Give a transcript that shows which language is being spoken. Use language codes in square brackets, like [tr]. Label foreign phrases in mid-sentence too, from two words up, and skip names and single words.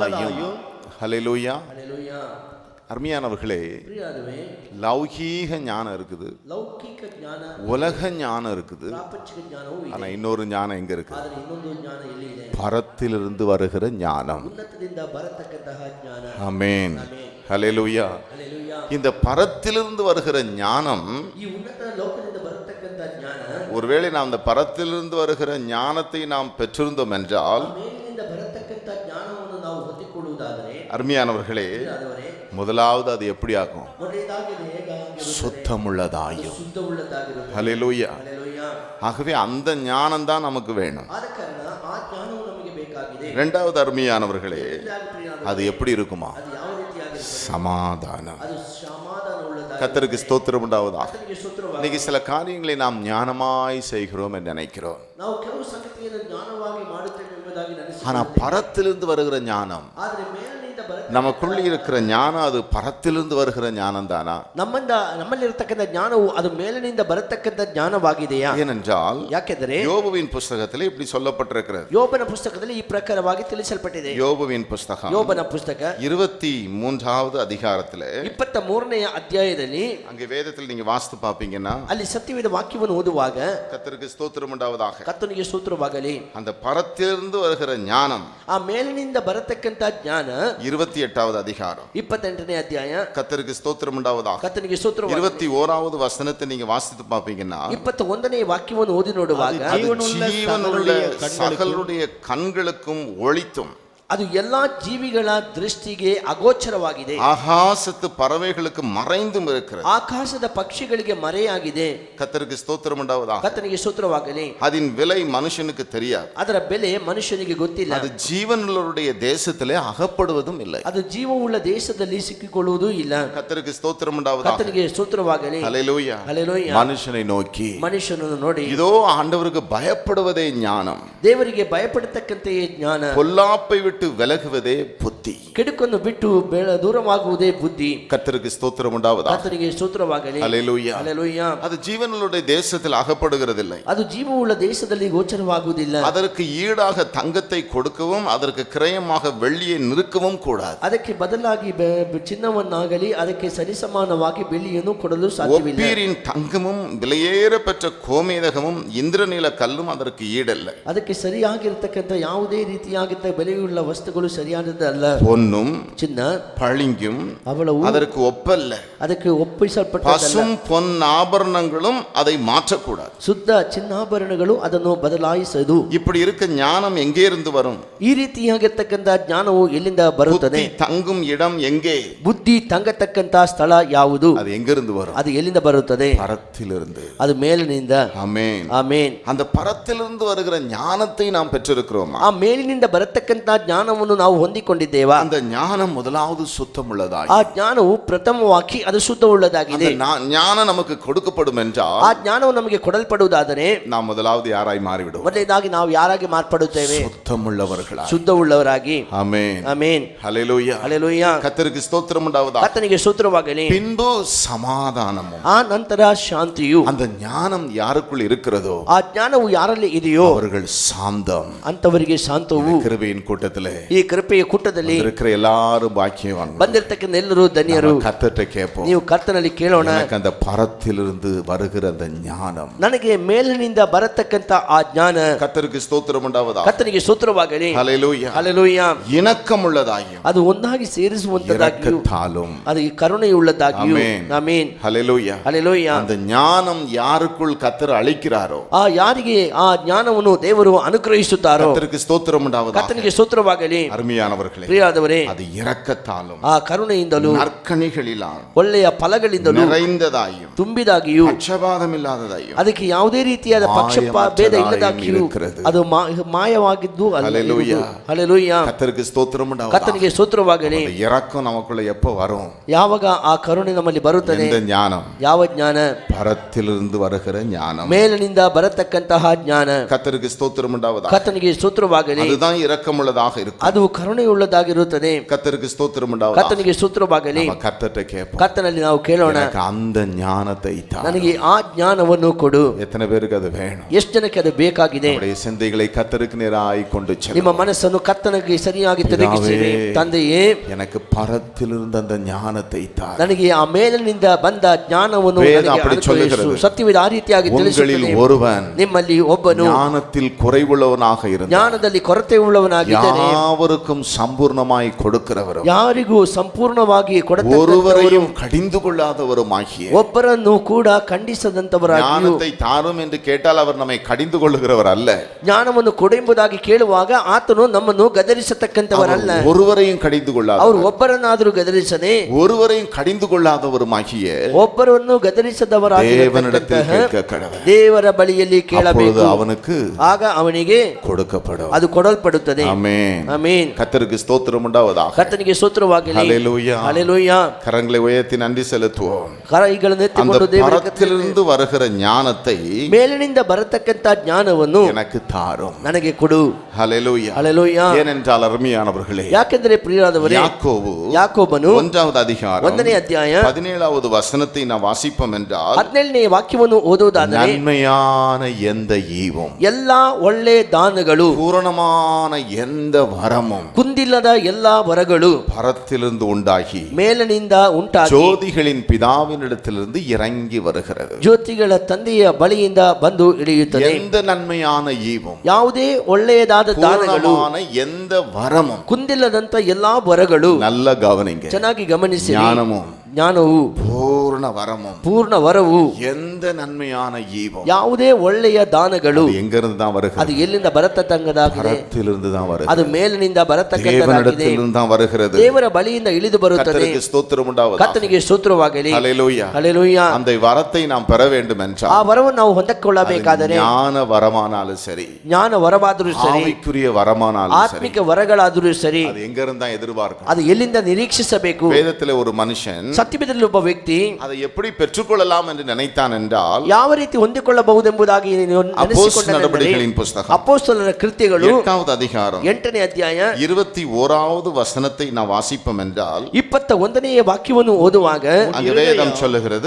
[ta] ஹல்லேலூயா. [kn] ಹಲ್ಲೆಲೂಯಾ. [ta] அருமையானவர்களே, [kn] ಪ್ರಿಯಾದವೇ, [ta] லௌகீக ஞானம் இருக்குது, [kn] ಲೌಕಿಕ ಜ್ಞಾನ, [ta] உலக ஞானம் இருக்குது. [kn] ಪ್ರಾಪಂಚಿಕ ಜ್ಞಾನವೂ ಇದೆ. [ta] ஆனா இன்னொரு ஞானம் எங்க இருக்கு? [kn] ಆದರೆ ಇನ್ನೊಂದು ಜ್ಞಾನ ಎಲ್ಲಿ ಇದೆ? [ta] பரத்திலிருந்து வருகிற ஞானம். [kn] ಉನ್ನತದಿಂದ ಬರತಕ್ಕಂತಹ ಜ್ಞಾನ. [ta] ஆமென். [kn] ಆಮೆನ್. [ta] ஹல்லேலூயா. [kn] ಹಲ್ಲೆಲೂಯಾ. [ta] இந்த பரத்திலிருந்து வருகிற ஞானம், [kn] ಈ ಉನ್ನತ ಲೋಕದಿಂದ ಬರತಕ್ಕಂತ ಜ್ಞಾನ, [ta] ஒருவேளை நாம் அந்த பரத்திலிருந்து வருகிற ஞானத்தை நாம் பெற்றிருந்தோம் என்றால், [kn] ಮೇಲಿನಿಂದ ಬರತಕ್ಕಂತ ಜ್ಞಾನವನ್ನು ನಾವು ಹೊಂದಿಕೊಳ್ಳುವುದಾದರೆ, [ta] அருமையானவர்களே, [kn] ಪ್ರಿಯಾದವರೇ, [ta] முதலாவது அது எப்படி ஆகும்? [kn] ಮೊದಲನೇದಾಗಿ ಅದು ಹೇಗಾಗಿರುತ್ತದೆ? [ta] சுத்தமுள்ளதாயும். [kn] ಶುದ್ಧವುಳ್ಳದಾಗಿರುತ್ತದೆ. [ta] ஹல்லேலூயா. [kn] ಹಲ್ಲೆಲೂಯಾ. [ta] ஆகவே அந்த ஞானம் தான் நமக்கு வேணும். [kn] ಆದ ಕಾರಣ ಆ ಜ್ಞಾನವು ನಮಗೆ ಬೇಕಾಗಿದೆ. [ta] இரண்டாவது அருமையானவர்களே, [kn] ಇದಾಗಿ ಪ್ರಿಯಾದವರೇ, [ta] அது எப்படி இருக்குமா? [kn] ಅದು ಯಾವ ರೀತಿಯಾಗಿರುತ್ತದೆ? [ta] சமாதானம். [kn] ಅದು ಸಮಾಧಾನವುಳ್ಳದಾಗಿರುತ್ತದೆ. [ta] கர்த்தருக்கு ஸ்தோத்திரம் உண்டாவதா. [kn] ಆತನಿಗೆ ಸ್ತೋತ್ರವಾಗಲಿ. [ta] இன்னைக்கு சில காரியங்களை நாம் ஞானமாய் செய்கிறோம் என்று நினைக்கிறோம். [kn] ನಾವು ಕೆಲವು ಸಂಗತಿಯನ್ನು ಜ್ಞಾನವಾಗಿ ಮಾಡುತ್ತೇವೆ ಎಂಬುದಾಗಿ [ta] ஆனா [kn] ನೆನೆಸಿಕೊಳ್ಳುತ್ತೇವೆ. [ta] பரத்திலிருந்து வருகிற ஞானம், [kn] ಆದರೆ ಮೇಲಿನಿಂದ [ta] நமக்குள்ள இருக்கிற ஞானம், அது பரத்திலிருந்து வருகிற ஞானம் தானா? [kn] ನಮ್ಮಲ್ಲಿರತಕ್ಕಂಥ ಜ್ಞಾನವು ಅದು ಮೇಲಿನಿಂದ ಬರತಕ್ಕಂಥ ಜ್ಞಾನವಾಗಿದೆಯಾ? [ta] ஏனென்றால் [kn] ಯಾಕೆಂದರೆ [ta] யோபுவின் புஸ்தகத்தில் இப்படி சொல்லப்பட்டிருக்கிறது. [kn] ಯೋಬನ ಪುಸ್ತಕದಲ್ಲಿ ಈ ಪ್ರಕಾರವಾಗಿ ತಿಳಿಸಲ್ಪಟ್ಟಿದೆ. [ta] யோபுவின் புஸ்தகம் [kn] ಯೋಬನ ಪುಸ್ತಕ [ta] 23வது அதிகாரத்திலே, [kn] 23ನೇ ಅಧ್ಯಾಯದಲ್ಲಿ, [ta] அங்கே வேதத்தில் நீங்க வாசித்து பாப்பீங்கன்னா, [kn] ಅಲ್ಲಿ ಸತ್ಯವೇದ ವಾಕ್ಯವನ್ನು ಓದುವಾಗ [ta] கர்த்தருக்கு ஸ்தோத்திரம் உண்டாவதாக, [kn] ಕರ್ತನಿಗೆ ಸ್ತೋತ್ರವಾಗಲಿ, [ta] அந்த பரத்திலிருந்து வருகிற ஞானம், [kn] ಆ ಮೇಲಿನಿಂದ ಬರತಕ್ಕಂಥ ಜ್ಞಾನ [ta] 28வது அதிகாரம், [kn] 28ನೇ ಅಧ್ಯಾಯ, [ta] கர்த்தருக்கு ஸ்தோத்திரம் உண்டாவதாக, [kn] ಕರ್ತನಿಗೆ ಸ್ತೋತ್ರವಾಗಲಿ, [ta] 21வது வசனத்தை நீங்க வாசித்து பாப்பீங்கன்னா, [kn] 21ನೇ ವಾಕ್ಯವನ್ನು ಓದಿ ನೋಡುವಾಗ, [ta] ஜீவனுள்ள சகலருடைய கண்களுக்கும் ஒளித்தும், [kn] ಅದು ಎಲ್ಲಾ ಜೀವಿಗಳ ದೃಷ್ಟಿಗೆ ಅಗೋಚರವಾಗಿದೆ, [ta] ஆகாசத்து பறவைகளுக்கு மறைந்தும் இருக்கிறது. [kn] ಆಕಾಶದ ಪಕ್ಷಿಗಳಿಗೆ ಮರೆಯಾಗಿದೆ. [ta] கர்த்தருக்கு ஸ்தோத்திரம் உண்டாவதாக. [kn] ಕರ್ತನಿಗೆ ಸ್ತೋತ್ರವಾಗಲಿ. [ta] அதன் விலை மனுஷனுக்கு தெரியாது. [kn] ಅದರ ಬೆಲೆ ಮನುಷ್ಯನಿಗೆ ಗೊತ್ತಿಲ್ಲ. [ta] அது ஜீவனுள்ளவருடைய தேசத்திலே அகப்படுவதும் இல்லை. [kn] ಅದು ಜೀವವುಳ್ಳ ದೇಶದಲ್ಲಿ ಸಿಕ್ಕಿಕೊಳ್ಳುವುದೂ ಇಲ್ಲ. [ta] கர்த்தருக்கு ஸ்தோத்திரம் உண்டாவதாக. [kn] ಕರ್ತನಿಗೆ ಸ್ತೋತ್ರವಾಗಲಿ. [ta] ஹல்லேலூயா. [kn] ಹಲ್ಲೆಲೂಯಾ. [ta] மனுஷனை நோக்கி, [kn] ಮನುಷ್ಯನನ್ನು ನೋಡಿ, [ta] இதோ ஆண்டவருக்கு பயப்படுவதே ஞானம், [kn] ದೇವರಿಗೆ ಭಯಪಡತಕ್ಕಂತೆಯೇ ಜ್ಞಾನ, [ta] பொல்லாப்பை விட்டு விலகுவதே புத்தி. [kn] ಕೆಡುಕನ್ನು ಬಿಟ್ಟು ದೂರವಾಗುವುದೇ ಬುದ್ಧಿ. [ta] கர்த்தருக்கு ஸ்தோத்திரம் உண்டாவதாக. [kn] ಕರ್ತನಿಗೆ ಸ್ತೋತ್ರವಾಗಲಿ. [ta] ஹல்லேலூயா. [kn] ಹಲ್ಲೆಲೂಯಾ. [ta] அது ஜீவனுடைய தேசத்தில் அகப்படுகிறதில்லை. [kn] ಅದು ಜೀವವುಳ್ಳ ದೇಶದಲ್ಲಿ ಗೋಚರವಾಗುವುದಿಲ್ಲ. [ta] அதற்கு ஈடாக தங்கத்தை கொடுக்கவும் அதற்கு கிரயமாக வெள்ளியை நிறுக்கவும் கூடாது. [kn] ಅದಕ್ಕೆ ಬದಲಾಗಿ ಚಿನ್ನವನ್ನಾಗಲಿ ಅದಕ್ಕೆ ಸರಿಸಮಾನವಾಗಿ ಬೆಳ್ಳಿಯನ್ನು ಕೊಡಲು ಸಾಧ್ಯವಿಲ್ಲ. [ta] ஒப்பீரின் தங்கமும் விலையேற பெற்ற கோமேதகமும் இந்திரநீல கல்லும் அதற்கு ஈடல்ல. [kn] ಅದಕ್ಕೆ ಸರಿಯಾಗಿರ್ತಕ್ಕಂಥ ಯಾವುದೇ ರೀತಿಯಾಗಿದ್ದ ಬೆಲೆಯುಳ್ಳ ವಸ್ತುಗಳು ಸರಿಯಾದದ್ದಲ್ಲ. [ta] பொன்னும் [kn] ಚಿನ್ನ [ta] பளிங்கும் [kn] ಅವಳವು [ta] அதற்கு ஒப்பல்ல. [kn] ಅದಕ್ಕೆ ಒಪ್ಪಿಸಲ್ಪಟ್ಟದಲ್ಲ. [ta] பசும் பொன் ஆபரணங்களும் அதை மாற்றக்கூடாது. [kn] ಶುದ್ಧ ಚಿನ್ನಾಭರಣಗಳು ಅದನ್ನು ಬದಲಾಯಿಸದು. [ta] இப்படி இருக்க ஞானம் எங்கே இருந்து வரும்? [kn] ಈ ರೀತಿಯಾಗಿರ್ತಕ್ಕಂಥ ಜ್ಞಾನವು ಎಲ್ಲಿಂದ ಬರುತ್ತದೆ? [ta] புத்தி தங்கும் இடம் எங்கே? [kn] ಬುದ್ಧಿ ತಂಗತಕ್ಕಂಥ ಸ್ಥಳ ಯಾವುದು? [ta] அது எங்கிருந்து வரும்? [kn] ಅದು ಎಲ್ಲಿಂದ ಬರುತ್ತದೆ? [ta] பரத்திலிருந்து. [kn] ಅದು ಮೇಲಿನಿಂದ. [ta] ஆமென். [kn] ಆಮೇನ್. [ta] அந்த பரத்திலிருந்து வருகிற ஞானத்தை நாம் பெற்றிருக்கிறோமா? [kn] ಆ ಮೇಲಿನಿಂದ ಬರತಕ್ಕಂಥ ಜ್ಞಾನವನ್ನು ನಾವು ಹೊಂದಿಕೊಂಡಿದ್ದೇವಾ? [ta] அந்த ஞானம் முதலாவது சுத்தமுள்ளதாய், [kn] ಆ ಜ್ಞಾನವು ಪ್ರಥಮವಾಗಿ ಅದು ಶುದ್ಧವುಳ್ಳದಾಗಿದೆ. [ta] ஞானம் நமக்கு கொடுக்கப்படும் என்றால், [kn] ಆ ಜ್ಞಾನವು ನಮಗೆ ಕೊಡಲ್ಪಡುವುದಾದರೆ [ta] நாம் முதலாவது யாராய் மாறிவிடுவோம்? [kn] ಮೊದಲನೇದಾಗಿ ನಾವು ಯಾರಾಗಿ ಮಾರ್ಪಡುತ್ತೇವೆ? [ta] சுத்தமுள்ளவர்களாய். [kn] ಶುದ್ಧವುಳ್ಳವರಾಗಿ. [ta] ஆமென். [kn] ಆಮೇನ್. [ta] ஹல்லேலூயா. [kn] ಹಲ್ಲೆಲೂಯಾ. [ta] கர்த்தருக்கு ஸ்தோத்திரம் உண்டாவதாக. [kn] ಕರ್ತನಿಗೆ ಸ್ತೋತ್ರವಾಗಲಿ. [ta] பின்பு சமாதானமும். [kn] ಆ ನಂತರ ಶಾಂತಿಯು. [ta] அந்த ஞானம் யாருக்குள் இருக்கிறதோ [kn] ಆ ಜ್ಞಾನವು ಯಾರಲ್ಲಿ ಇದೆಯೋ [ta] அவர்கள் சாந்தம். [kn] ಅಂತವರಿಗೆ ಶಾಂತವು. [ta] கிருபையின் கூட்டத்திலே [kn] ಈ ಕೃಪೆಯ ಕೂಟದಲ್ಲಿ [ta] இருக்கிற எல்லாரும் பாக்கியவான்கள். [kn] ಬಂದಿರತಕ್ಕಂಥ ಎಲ್ಲರೂ ಧನ್ಯರು. [ta] கர்த்தர்ட்ட கேட்போம், [kn] ನೀವು ಕರ್ತನಲ್ಲಿ ಕೇಳೋಣ, [ta] எனக்கு அந்த பரத்திலிருந்து வருகிற அந்த ஞானம், [kn] ನನಗೆ ಮೇಲಿನಿಂದ ಬರತಕ್ಕಂಥ ಆ ಜ್ಞಾನ. [ta] கர்த்தருக்கு ஸ்தோத்திரம் உண்டாவதாக. [kn] ಕರ್ತನಿಗೆ ಸ್ತೋತ್ರವಾಗಲಿ. [ta] ஹல்லேலூயா. [kn] ಹಲ್ಲೆಲೂಯಾ. [ta] இணக்கமுள்ளதாயும் [kn] ಅದು ಒಂದಾಗಿ ಸೇರಿಸುವಂತದ್ದಾಗಿಯೂ [ta] இரக்கத்தாலும். [kn] ಅದು ಈ ಕರುಣೆಯುಳ್ಳದ್ದಾಗಿಯೂ. [ta] ஆமென். [kn] ಆಮೆನ್. [ta] ஹல்லேலூயா. [kn] ಹಲ್ಲೆಲೂಯಾ. [ta] அந்த ஞானம் யாருக்குள் கர்த்தர் அளிக்கிறாரோ, [kn] ಆ ಯಾರಿಗೆ ಆ ಜ್ಞಾನವನ್ನು ದೇವರು ಅನುಗ್ರಹಿಸುತ್ತಾರೋ, [ta] கர்த்தருக்கு ஸ்தோத்திரம் உண்டாவதாக. [kn] ಕರ್ತನಿಗೆ ಸ್ತೋತ್ರವಾಗಲಿ. [ta] அருமையானவர்களே, [kn] ಪ್ರಿಯಾದವರೇ, [ta] அது இரக்கத்தாலும் [kn] ಆ ಕರುಣೆಯಿಂದಲೂ [ta] நற்கனிகளிலால் [kn] ಒಳ್ಳೆಯ ಫಲಗಳಿಂದಲೂ [ta] நிறைந்ததாயும் [kn] ತುಂಬಿದಾಗಿಯೂ [ta] பட்சபாதம் இல்லாததாயும் [kn] ಅದಕ್ಕೆ ಯಾವುದೇ ರೀತಿಯಾದ ಪಕ್ಷಪಾತ ಇಲ್ಲದಾಗಿಯೂ ಅದು ಮಾಯವಾಗಿದ್ದು ಅಲ್ಲ. [ta] ஹல்லேலூயா. [kn] ಹಲ್ಲೆಲೂಯಾ. [ta] கர்த்தருக்கு ஸ்தோத்திரம் உண்டாவதாக. [kn] ಕರ್ತನಿಗೆ ಸ್ತೋತ್ರವಾಗಲಿ. [ta] அந்த இரக்கம் நமக்குள்ள எப்ப வரும்? [kn] ಯಾವಾಗ ಆ ಕರುಣೆ ನಮ್ಮಲ್ಲಿ ಬರುತ್ತದೆ? [ta] இந்த ஞானம் [kn] ಯಾವ ಜ್ಞಾನ? [ta] பரத்திலிருந்து வருகிற ஞானம். [kn] ಮೇಲಿನಿಂದ ಬರತಕ್ಕಂತಹ ಜ್ಞಾನ. [ta] கர்த்தருக்கு ஸ்தோத்திரம் உண்டாவதாக. [kn] ಕರ್ತನಿಗೆ ಸ್ತೋತ್ರವಾಗಲಿ. [ta] அதுதான் இரக்கமுள்ளதாக இருக்கும். [kn] ಅದು ಕರುಣೆಯುಳ್ಳದಾಗಿ ರೀತಿಯಾಗಿರುತ್ತದೆ. [ta] கர்த்தருக்கு ஸ்தோத்திரம் உண்டாவதாக. [kn] ಕರ್ತನಿಗೆ ಸ್ತೋತ್ರವಾಗಲಿ. [ta] நம்ம கர்த்தர்ட்ட கேட்போம். [kn] ಕರ್ತನಲ್ಲಿ ನಾವು ಕೇಳೋಣ, [ta] எனக்கு அந்த ஞானத்தை தா. [kn] ನನಗೆ ಆ ಜ್ಞಾನವನ್ನು ಕೊಡು. [ta] எத்தனை பேருக்கு அது வேணும்? [kn] ಎಷ್ಟು ಜನಕ್ಕೆ ಅದು ಬೇಕಾಗಿದೆ? [ta] நம்முடைய சிந்தைகளை கர்த்தருக்கு நேராய் கொண்டு செல்லுங்கள். [kn] ನಿಮ್ಮ ಮನಸ್ಸನ್ನು ಕರ್ತನಿಗೆ ಸರಿಯಾಗಿ ತಿರುಗಿಸಿರಿ. ತಂದೆಯೇ, [ta] எனக்கு பரத்திலிருந்து அந்த ஞானத்தை தா. [kn] ನನಗೆ ಆ ಮೇಲಿನಿಂದ ಬಂದ ಜ್ಞಾನವನ್ನು [ta] வேதம் அப்படி சொல்லுகிறது. [kn] ಸತ್ಯವಿದ ಆ ರೀತಿಯಾಗಿ ತಿಳಿಸುತ್ತದೆ. [ta] ஒருவன் [kn] ನಿಮ್ಮಲ್ಲಿ ಒಬ್ಬನು [ta] ஞானத்தில் குறைவுள்ளவனாக இருந்தால் [kn] ಜ್ಞಾನದಲ್ಲಿ ಕೊರತೆ ಉಳ್ಳವನಾಗಿದ್ದರೆ [ta] யாவருக்கும் சம்பூர்ணமாய் கொடுக்கிறவரும் [kn] ಯಾರಿಗೂ ಸಂಪೂರ್ಣವಾಗಿ [ta] ஒருவரையும் கடிந்து கொள்ளாதவருமாகிய [kn] ಒಬ್ಬರನ್ನು ಕೂಡ ಖಂಡಿಸದಂತವರಾಗಿಯೂ. [ta] ஞானத்தை தாரும் என்று கேட்டால் அவர் நம்மை கடிந்து கொள்ளுகிறவர் அல்ல. [kn] ಜ್ಞಾನವನ್ನು ಕೊಡು ಎಂಬುದಾಗಿ ಕೇಳುವಾಗ ಆತನು ನಮ್ಮನ್ನು ಗದರಿಸತಕ್ಕಂತವರಲ್ಲ. [ta] ஒருவரையும் கடிந்து கொள்ளாத, [kn] ಅವರು ಒಬ್ಬರನ್ನಾದರೂ ಗದರಿಸದೆ [ta] ஒருவரையும் கடிந்து கொள்ளாதவருமாகிய [kn] ಒಬ್ಬರನ್ನು ಗದರಿಸದವರಾಗಿ [ta] தேவனிடத்தில் கேட்க கடவுள். [kn] ದೇವರ ಬಳಿಯಲ್ಲಿ ಕೇಳಬೇಕು, [ta] அவனுக்கு [kn] ಆಗ ಅವನಿಗೆ [ta] கொடுக்கப்படும். [kn] ಅದು ಕೊಡಲ್ಪಡುತ್ತದೆ. [ta] ஆமென். [kn] ಆಮೆನ್. [ta] கர்த்தருக்கு ஸ்தோத்திரம் உண்டாவதாக. [kn] ಕರ್ತನಿಗೆ ಸ್ತೋತ್ರವಾಗಲಿ. [ta] ஹல்லேலூயா. [kn] ಹಲ್ಲೆಲೂಯಾ. [ta] கரங்களை உயர்த்தி நன்றி செலுத்துவோம். [kn] ಕೈಗಳನ್ನು [ta] அந்த [kn] ಎತ್ತಿಕೊಂಡು ದೇವರ [ta] பரத்திலிருந்து வருகிற ஞானத்தை [kn] ಮೇಲಿನಿಂದ ಬರತಕ್ಕಂತ ಜ್ಞಾನವನ್ನು [ta] எனக்கு தாரும். [kn] ನನಗೆ ಕೊಡು. [ta] ஹல்லேலூயா. [kn] ಹಲ್ಲೆಲೂಯಾ. [ta] ஏனென்றால் அருமையானவர்களே, [kn] ಯಾಕೆಂದರೆ ಪ್ರಿಯರಾದವರೇ, [ta] யாக்கோபு [kn] 1ನೇ [ta] அதிகாரம் [kn] 1ನೇ ಅಧ್ಯಾಯ [ta] 17வது வசனத்தை நான் வாசிப்போம் என்றால், [kn] 17ನೇ ವಾಕ್ಯವನ್ನು ಓದುವುದಾದರೆ, [ta] நன்மையான எந்த ஈவும், [kn] ಎಲ್ಲಾ ಒಳ್ಳೆ ದಾನಗಳು, [ta] பூரணமான எந்த வரமும் [kn] ಕುಂದಿಲ್ಲದ ಎಲ್ಲಾ ವರಗಳು [ta] பரத்திலிருந்து உண்டாகி [kn] ಮೇಲಿನಿಂದ ಉಂಟಾಗಿ [ta] ஜோதிகளின் பிதாவினிடத்திலிருந்து இறங்கி வருகிறது. [kn] ಜ್ಯೋತಿಗಳ ತಂದೆಯ ಬಳಿಯಿಂದ ಬಂದು ಇಳಿಯುತ್ತದೆ. [ta] எந்த நன்மையான ஈவும், [kn] ಯಾವುದೇ ಒಳ್ಳೆಯದಾದ ದಾನಗಳು, [ta] பூரணமான எந்த வரமும், [kn] ಕುಂದಿಲ್ಲದಂತ ಎಲ್ಲಾ ವರಗಳು, [ta] நல்ல கவனிங்க, [kn] ಚೆನ್ನಾಗಿ ಗಮನಿಸಿ, [ta] ஞானமும் [kn] ಜ್ಞಾನವು, [ta] பூர்ண வரமும், [kn] ಪೂರ್ಣ ವರವು, [ta] எந்த நன்மையான ஈவும், [kn] ಯಾವುದೇ ಒಳ್ಳೆಯ ದಾನಗಳು [ta] அது எங்கிருந்து தான் [kn] ಅದು [ta] வருகிறது? [kn] ಎಲ್ಲಿಂದ ಬರತಕ್ಕಂಥದ್ದಾಗಿದೆ? [ta] பரத்திலிருந்து தான் வருகிறது. [kn] ಅದು ಮೇಲಿನಿಂದ ಬರತಕ್ಕಂಥದ್ದಾಗಿದೆ. [ta] தேவனிடத்திலிருந்து தான் வருகிறது. [kn] ದೇವರ ಬಳಿಯಿಂದ ಇಳಿದು ಬರುತ್ತದೆ. [ta] கர்த்தருக்கு ஸ்தோத்திரம் உண்டாவதாக. [kn] ಕರ್ತನಿಗೆ ಸ್ತೋತ್ರವಾಗಲಿ. [ta] ஹல்லேலூயா. [kn] ಹಲ್ಲೆಲೂಯಾ. [ta] அந்த வரத்தை நாம் பெற வேண்டும் [kn] ಆ [ta] என்றால் [kn] ವರವನ್ನು ನಾವು ಹೊಂದಿಕೊಳ್ಳಬೇಕಾದರೆ, [ta] ஞான வரமானாலும் சரி, [kn] ಜ್ಞಾನ ವರವಾದರೂ ಸರಿ, [ta] ஆவிக்குரிய வரமானாலும் சரி, [kn] ಆತ್ಮಿಕ ವರಗಳಾದರೂ ಸರಿ, [ta] அது எங்க இருந்தா எதிர்பார்க்கும்? [kn] ಅದು ಎಲ್ಲಿಂದ ನಿರೀಕ್ಷಿಸಬೇಕು? [ta] வேதத்திலே ஒரு மனுஷன் [kn] ಸತ್ಯವೇದದಲ್ಲಿ ಒಬ್ಬ ವ್ಯಕ್ತಿ [ta] அதை எப்படி பெற்றுக்கொள்ளலாம் என்று நினைத்தான் என்றால், [kn] ಯಾವ ರೀತಿ ಹೊಂದಿಕೊಳ್ಳಬಹುದೆಂಬುದಾಗಿ [ta] அப்போஸ்தலர் நடபடிகளின் புத்தகம் [kn] ಅಪೊಸ್ತಲರ ಕೃತ್ಯಗಳು [ta] 8வது அதிகாரம் [kn] 8ನೇ ಅಧ್ಯಾಯ [ta] 21வது வசனத்தை நான் வாசிப்போம் என்றால், [kn] 21ನೇ ವಾಕ್ಯವನ್ನು ಓದುವಾಗ [ta] அங்கே வேதம் சொல்லுகிறது,